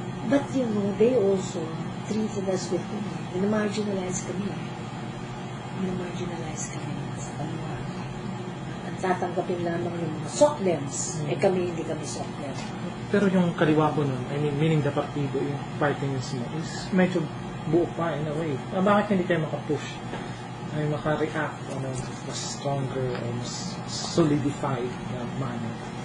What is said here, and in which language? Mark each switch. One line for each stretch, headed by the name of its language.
English: But, they also treated us with,
Filipino: minamarginalize kami. Minamarginalize kami sa kanila. At tatanggapin lamang ng mga soklems. Kami, hindi kami soklems. Pero yung kaliwa po nun,
English: I mean, meaning the
Filipino: partido, yung party mismo, is medyo buo pa
English: in a way.
Filipino: Bakit hindi kayo makapush? Ay maka-react on a mas stronger or mas solidified na manner?